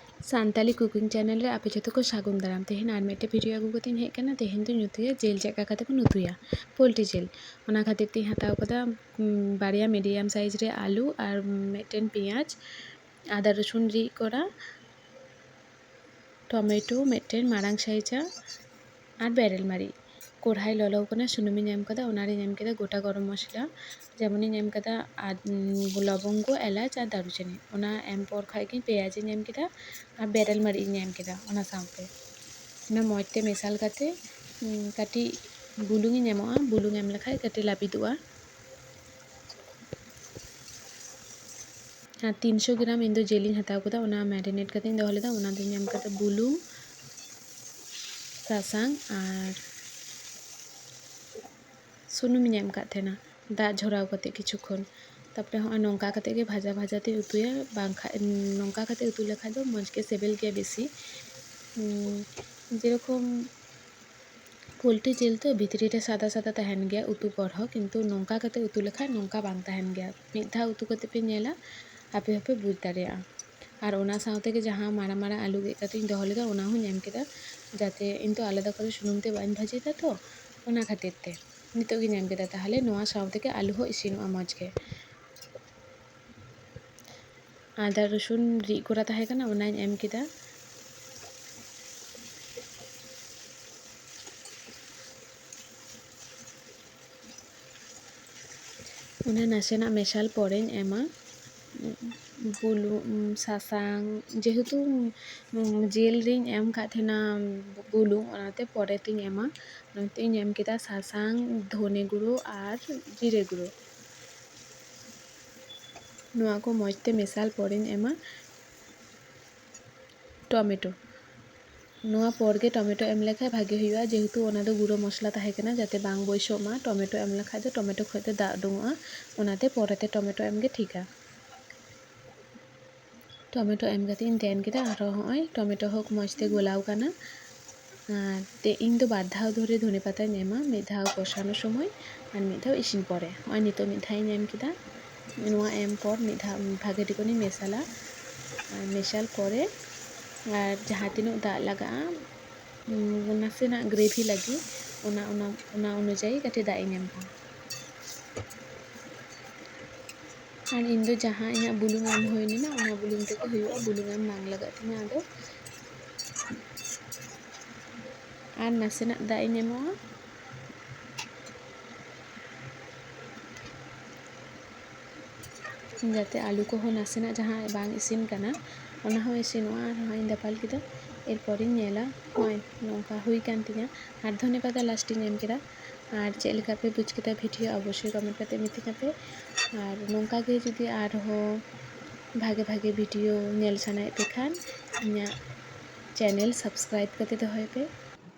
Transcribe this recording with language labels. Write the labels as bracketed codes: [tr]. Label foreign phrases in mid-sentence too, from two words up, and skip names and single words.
[sat] सानताली कुकिंग चैनल रे आपे जो को सागुन दाराम तेहन आर मेटे भिडियो आगू कते हेज कना तेहन तो नुतुया जेल चेका कते को नुतुया पोल्ट्री जेल ओना खातिर ती हताव कदा बारिया मीडियम साइज रे आलू और मेटेन पेंयाज आदा रसुन री करा टमेटो मेटेन मारांग साइजा और बेरेल मारी कढ़ाई ललो कना सुनुमी एम कदा ओनारे एम केदा गोटा गरम मसला जेमन एम कदा लवंग एलाच और दारुचिनी ओना एम पर खाई पेंयाज एम केदा और बेरेल मारी एम केदा ओना साथे ओना मजते मेसाल कते काटी बुलुंग एमोआ बुलुंग एम लेखाय काटी लापिदुआ और 300 ग्राम इन दो जेलिंग हताव कदा ओना मैरिनेट कते दोहो लेदा ओना दिन एम कदा बुलुंग सासांग और सुनुम एम का थेना दा झोराव कते किछुक्षण तापरे हाँ नौका कते के भाजा भाजाते उतुया बांखा नौका कते उतु लेखाय दो मज के सेबेल गया बेसी जेरकम पोल्ट्री जेल तो भितरी रे सादा सादा तहन गया उतु पर हो किंतु नौका कते उतु लेखाय नौका बांग तहन गया मिद धा उतु कते पे नेला आपे आपे बुझ दाड़ेया और ओना साथे के जहाँ मारा मारा आलू गे कते दोहो लेदा ओना हूँ एम केदा जाते इन तो आलादा करे सुनुम ते बाइन भाजीदा तो ओना खातिर ते नितो गिन एम केदा ताहले नोआ साथे के आलू हो इसिनोआ मज के आदा रसुन री करा ताहे कना ओनाइन एम केदा ओना नासेना मेशाल परेन एमा बुलु सासांग जेहेतु जेल रिंग एम का थेना बुलु ओनाते परे तिंग एमा ओनाते एम केदा सासांग धने गुड़ो और जिरे गुड़ो नोआ को मजते मेसाल परेन एमा टमेटो नोआ परगे टमेटो एम लेखाय भागे हुआ जेहेतु ओना दो गुड़ो मसला ताहे कना जाते बांग बयसोमा टमेटो एम लेखाय दो टमेटो खते दा उडुंगोआ ओनाते परेते टमेटो एम गे ठीका टमेटो एम कते इन तेन केदा आरो होय टमेटो हक मजते गोलाव कना ते इन दो बार धाव धरे धने पाता एमा मिद धाव कषानो समय और मिद धाव इसिन परे होय नितो मिद धाव एम केदा नोआ एम पर मिद धाव भागे टिकोनी मेसाला मेसाल परे और जहाँ तीनों दा लगा नासेना ग्रेवी लगी ओना अनुजाई कटे दा एम और इन दो जहाँ इन बुलुंग एम होइनी ना ओना बुलुंग तेके हुआ बुलुंग एम बांग लगा तिना आदो और नासेना दा एमोआ जाते आलू को हो नासेना जहाँ बांग इसिन कना ओना हो इसिनोआ और हाँ दापाल केदा एरपर नेला होय नौका हुई कान तिना और धने पाता लास्ट एम केदा और चेक लेका पे बुझ केदा भिडियो अवश्य कमेंट करते मिथिना पे और नौका के जुदी और हो भागे भागे भिडियो नेल सानाय पे खान इना चैनल सब्सक्राइब करते दोहोय पे।